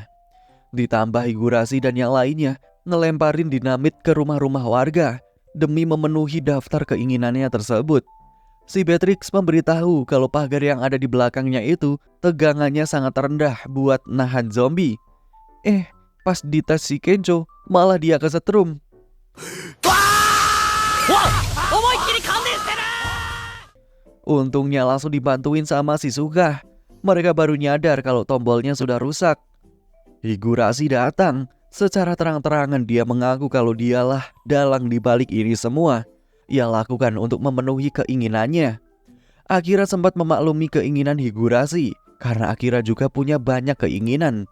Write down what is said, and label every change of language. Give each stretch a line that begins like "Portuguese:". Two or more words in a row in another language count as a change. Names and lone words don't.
Indonesian: Ditambah Higurashi dan yang lainnya ngelemparin dinamit ke rumah-rumah warga demi memenuhi daftar keinginannya tersebut. Si Beatrix memberitahu kalau pagar yang ada di belakangnya itu tegangannya sangat rendah buat nahan zombie. Pas dites si Kencho, malah dia kesetrum.
Japanese: 思いっきり感電してる
Indonesian: Untungnya langsung dibantuin sama Shizuka. Mereka baru nyadar kalau tombolnya sudah rusak. Higurashi datang. Secara terang-terangan dia mengaku kalau dialah dalang di balik ini semua. Ia lakukan untuk memenuhi keinginannya. Akira sempat memaklumi keinginan Higurashi karena Akira juga punya banyak keinginan.